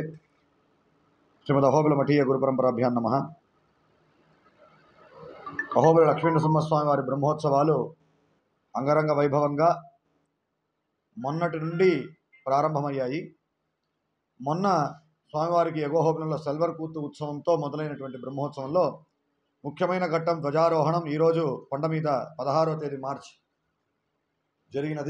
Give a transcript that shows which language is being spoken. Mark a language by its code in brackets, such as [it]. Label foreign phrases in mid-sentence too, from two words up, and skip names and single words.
[sa] श्रीमदहोबिलमठीय गुरुपरंपराभ्यां नमः। [te] అహోబిల లక్ష్మీనృసింహస్వామి వారి బ్రహ్మోత్సవాలు అంగరంగ వైభవంగా మొన్నటి నుండి ప్రారంభమయ్యాయి। మొన్న స్వామివారికి ఎగోహోబిలంలో సిల్వర్ కూతు ఉత్సవంతో మొదలైనటువంటి బ్రహ్మోత్సవంలో ముఖ్యమైన ఘట్టం ధ్వజారోహణం ఈ రోజు కొండ మీద 16వ తేదీ మార్చి జరిగినది।